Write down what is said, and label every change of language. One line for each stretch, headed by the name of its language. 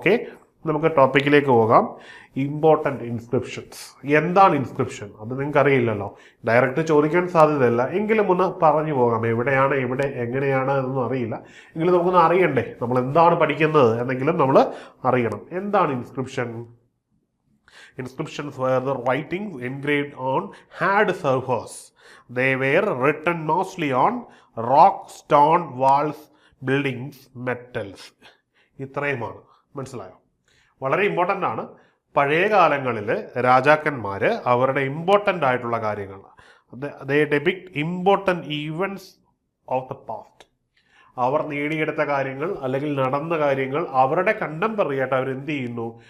Malayalam: Okay, നമുക്ക് ടോപ്പിക്കിലേക്ക് പോകാം. Important inscriptions. എന്താണ് ഇൻസ്ക്രിപ്ഷൻ? അത് നിങ്ങൾക്ക് അറിയില്ലല്ലോ, ഡയറക്റ്റ് ചോദിക്കാൻ സാധ്യതയില്ല. എങ്കിലും ഒന്ന് പറഞ്ഞു പോകാം. എവിടെയാണ്, എങ്ങനെയാണ് എന്നൊന്നും അറിയില്ല. എങ്കിലും നമുക്കൊന്ന് അറിയണ്ടേ, നമ്മൾ എന്താണ് പഠിക്കുന്നത് എന്നെങ്കിലും നമ്മൾ അറിയണം. എന്താണ് inscription?
English: Inscriptions were the writings engraved on hard surface. They were written mostly on rock, stone, walls, buildings, metals.
Malayalam: ഇത്രയുമാണ്. മനസ്സിലായോ? വളരെ ഇമ്പോർട്ടൻ്റ് ആണ്. പഴയ കാലങ്ങളിൽ രാജാക്കന്മാർ അവരുടെ ഇമ്പോർട്ടൻ്റ് ആയിട്ടുള്ള കാര്യങ്ങൾ,
English: they depict important events of the past.
Malayalam: അവർ നേടിയെടുത്ത കാര്യങ്ങൾ അല്ലെങ്കിൽ നടന്ന കാര്യങ്ങൾ അവരുടെ കണ്ടംപററി ആയിട്ട് അവരെന്ത് ചെയ്യുന്നു?